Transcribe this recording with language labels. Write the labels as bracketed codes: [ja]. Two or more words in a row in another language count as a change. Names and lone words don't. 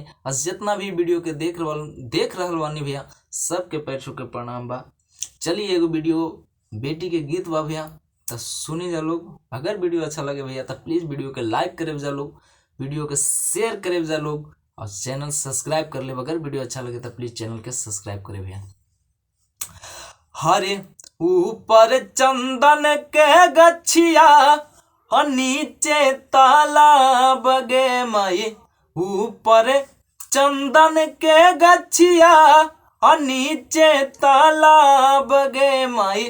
[bho] जितना भी वीडियो के देख रहल बानी भैया सबके पैर छू के प्रणाम बा। चलिए एगो वीडियो बेटी के गीत बा भैया तो सुनी जा लोग। अगर वीडियो अच्छा लगे भैया तो प्लीज वीडियो के लाइक करे जा लोग, वीडियो के शेयर करे जा लोग और चैनल सब्सक्राइब कर ले। अगर वीडियो अच्छा लगे तो प्लीज चैनल के सब्सक्राइब करे भैया। [mag] हरे ऊपर चंदन के गछिया और नीचे तालाब गे माई। ऊपर चंदन के गछिया और नीचे तालाब गे माई।